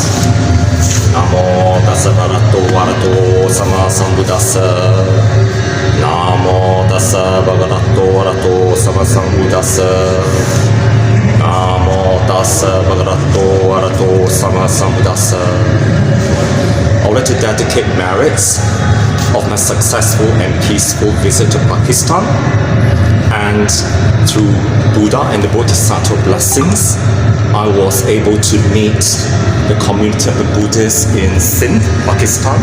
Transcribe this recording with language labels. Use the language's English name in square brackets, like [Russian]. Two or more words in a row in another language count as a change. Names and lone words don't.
[Pali] Namo tassa bhagavato arahato sama sambuddhassa. Namo tassa bhagavato arahato sama sambuddhassa. Namo tassa bhagavato arahato sama sambuddhassa. [English] I would like to dedicate merits of my successful and peaceful visit to Pakistan, and through Buddha and the Bodhisattva blessings, I was able to meet the community of the Buddhists in Sindh, Pakistan.